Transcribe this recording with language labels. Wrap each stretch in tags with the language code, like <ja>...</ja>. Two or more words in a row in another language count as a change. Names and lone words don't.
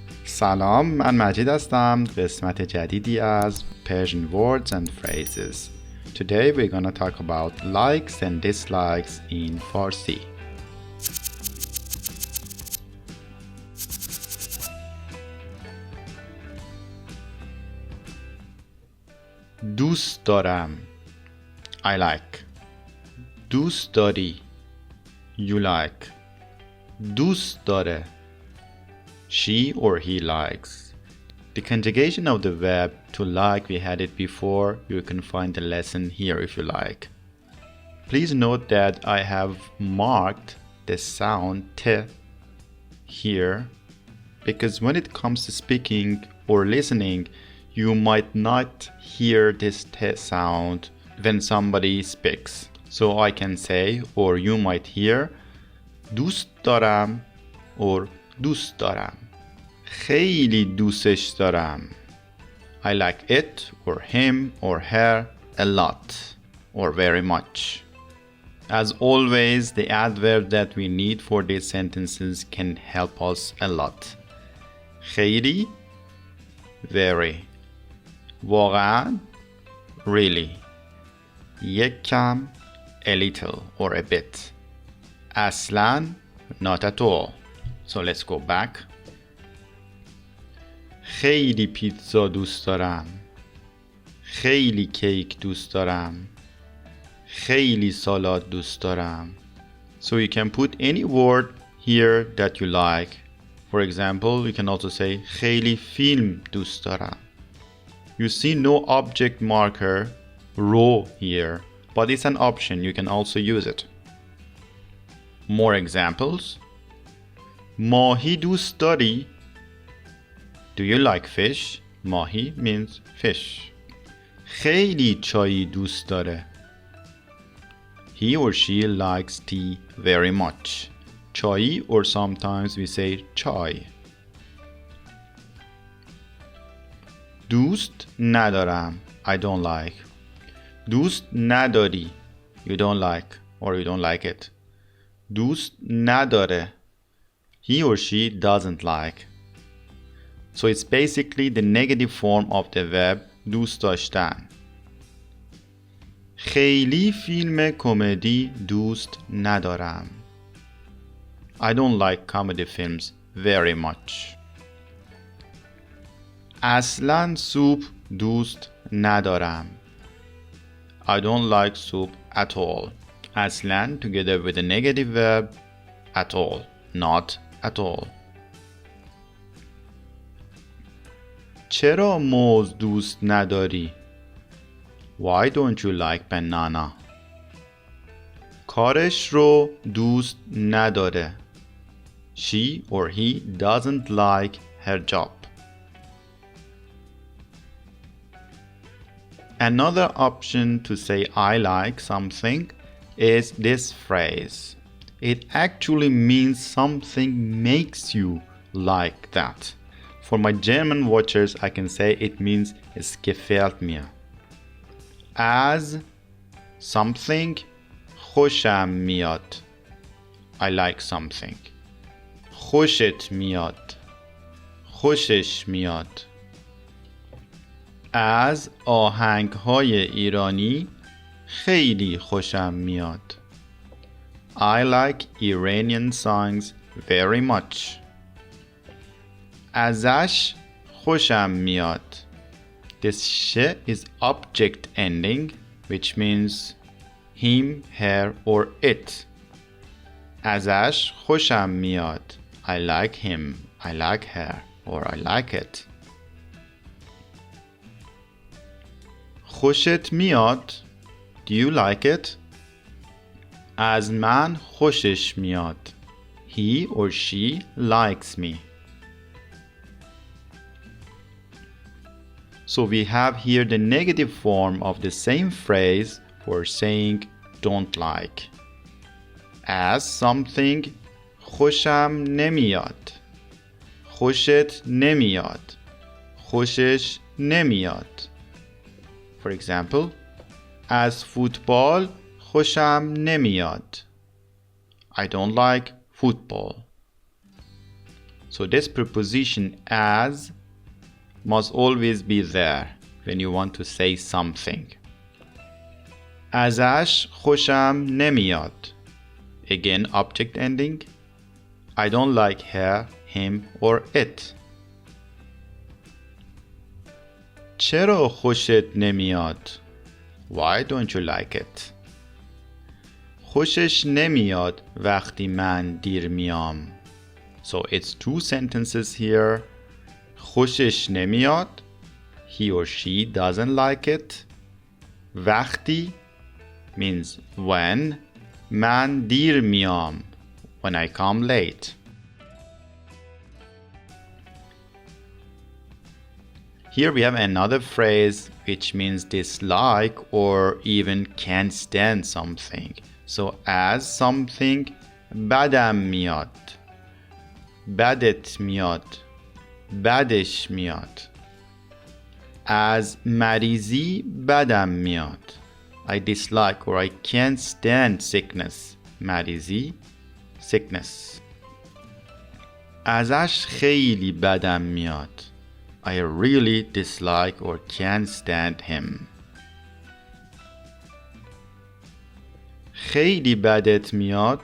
<fa>سلام، من مجید هستم. قسمت جدیدی از Persian words and phrases.</fa> <en>Today we're gonna talk about likes and dislikes in Farsi.</en> <fa>دوست دارم.</fa> <en>I like.</en> <fa>دوست داری.</fa> <en>You like.</en> <fa>دوست داره.</fa> <en>She or he likes. The conjugation of the verb to like, we had it before. You can find the lesson here if you like. Please note that I have marked the sound t here because when it comes to speaking or listening, you might not hear this t sound when somebody speaks. So I can say, or you might hear,</en> <fa>دوست دارم or دوست دارم. خیلی دوستش دارم.</fa> <en>I like it or him or her a lot or very much. As always, the adverb that we need for these sentences can help us a lot.</en> <fa>خیلی very. واقعا really. یک کم</fa> <en>a little or a bit. اصلا not at all. So let's go back.</en> <fa>خیلی پیتزا دوست دارم. خیلی کیک دوست دارم. خیلی سالاد دوست دارم.</fa> <en>So you can put any word here that you like. For example, you can also say</en> <fa>خیلی فیلم دوست دارم.</fa> <en>You see no object marker row here, but it's an option. You can also use it. More examples.</en> <fa>ماهی دوست داری؟</fa> <en>Do you like fish? ماهی means fish.</en> <fa>خیلی چای دوست داره.</fa> <en>He or she likes tea very much. چای or sometimes we say chai.</en> <fa>دوست ندارم.</fa> <en>I don't like.</en> <fa>دوست نداری.</fa> <en>You don't like or you don't like it.</en> <fa>دوست نداره.</fa> <en>He or she doesn't like. So it's basically the negative form of the verb</en> <fa>دوست داشتن. خیلی فیلم کمدی دوست ندارم.</fa> <en>I don't like comedy films very much.</en> <fa>اصلاً سوپ دوست ندارم.</fa> <en>I don't like soup at all. اصلاً together with the negative verb at all, not at all.</en> <fa>چرا موز دوست نداری؟</fa> <en>Why don't you like banana?</en> <fa>کارش رو دوست نداره.</fa> <en>She or he doesn't like her job. Another option to say I like something is this phrase. It actually means something makes you like that. For my German watchers, I can say it means</en> <de>es gefällt mir.</de> <en>As something</en> <fa>خوشم میاد.</fa> <en>I like something.</en> <fa>خوشت میاد. خوشش میاد. از آهنگ‌های ایرانی خیلی خوشم میاد.</fa> <en>I like Iranian songs very much.</en> <fa>ازش خوشم میاد.</fa> <en>This sh is object ending, which means him, her, or it.</en> <fa>ازش خوشم میاد.</fa> <en>I like him, I like her, or I like it.</en> <fa>خوشت میاد.</fa> <en>Do you like it?</en> <fa>از من خوشش میاد.</fa> <en>He or she likes me. So we have here the negative form of the same phrase for saying don't like. As something</en> <fa>خوشم نمیاد. خوشت نمیاد. خوشش نمیاد.</fa> <en>For example,</en> <fa>از فوتبال خوشم نمیاد.</fa> <en>I don't like football. So this preposition as must always be there when you want to say something.</en> <fa>ازش خوشم نمیاد.</fa> <en>Again, object ending. I don't like her, him or it.</en> <fa>چرا خوشت نمیاد?</fa> <en>Why don't you like it?</en> <fa>خوشش نمیاد وقتی من دیر میام.</fa> <en>So it's two sentences here.</en> <fa>خوشش نمیاد.</fa> <en>He or she doesn't like it. وقتی means when.</en> <fa>من دیر میام.</fa> <en>When I come late. Here we have another phrase which means dislike or even can't stand something. So as something</en> <fa>بدم میاد. بدت میاد. بدش میاد. از مریضی بدم میاد.</fa> <en>I dislike or I can't stand sickness.</en> <fa>مریضی sickness. ازش خیلی بدم میاد.</fa> <en>I really dislike or can't stand him.</en> <fa>خیلی بدت میاد.</fa>